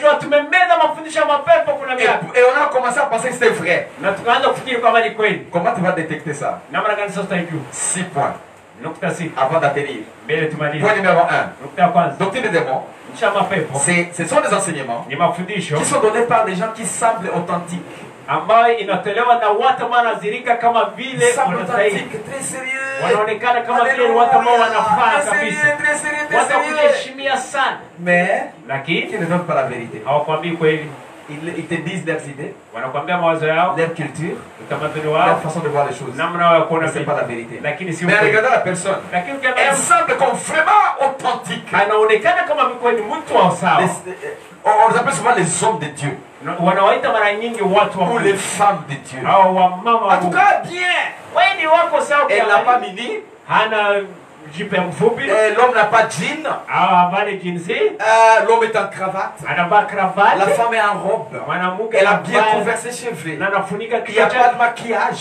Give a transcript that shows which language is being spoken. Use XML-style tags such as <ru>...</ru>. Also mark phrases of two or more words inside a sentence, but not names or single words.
<fr>Et on a commencé à penser que c'était vrai. Comment tu vas détecter ça? 6 points. Avant d'atterrir. Point numéro 1. Doctrine des démons. Ce sont des enseignements qui sont donnés par des gens qui semblent authentiques.</fr> <sw>Ambayo inatolewa na watu wanazirika kama vile wanaonekana kama vile watu ambao wanafaa kabisa, watu kuheshimia sana, lakini</sw> <fr>qui ne donnent pas la vérité.</fr> <sw>Hawakwambii kweli.</sw> <fr>Ils te disent leurs idées,</fr> <sw>wanakwambia mawazo yao,</sw> <fr>leur culture, leur façon de voir les choses. Mais c'est pas la vérité.</fr> <sw>Lakini si</sw> <fr>mais regardez la personne, elle semble comme vraiment authentique.</fr> <sw>Anaonekana kama vile ni mtu wa sawa.</sw> <fr>On les appelle souvent les hommes de Dieu.</fr> <sw>Wanawaita mara nyingi watu wa</sw> <fr>ou les femmes de Dieu. En tout cas, bien. Elle n'a pas mini. L'homme n'a pas de jean. L'homme est en cravate. La femme est en robe. Elle a bien couvert ses cheveux. Il n'y a pas de maquillage.</fr>